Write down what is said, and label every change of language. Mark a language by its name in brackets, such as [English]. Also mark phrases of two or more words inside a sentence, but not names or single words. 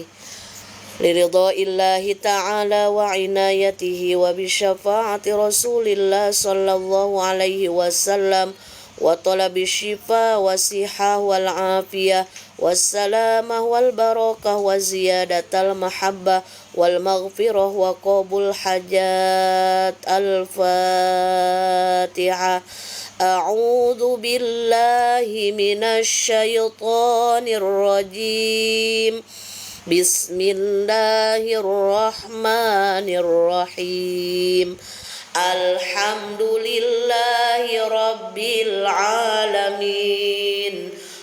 [Arabic] لرضا الله تعالى وعنايته وبشفاعة رسول الله صلى الله عليه وسلم وطلب الشفاء والصحة والعافية والسلامة والبركة وزيادة المحبة والمغفرة وقبول الحاجات. Al-Fatihah. أعوذ بالله من الشيطان الرجيم. بسم الله الرحمن الرحيم. الحمد لله رب العالمين.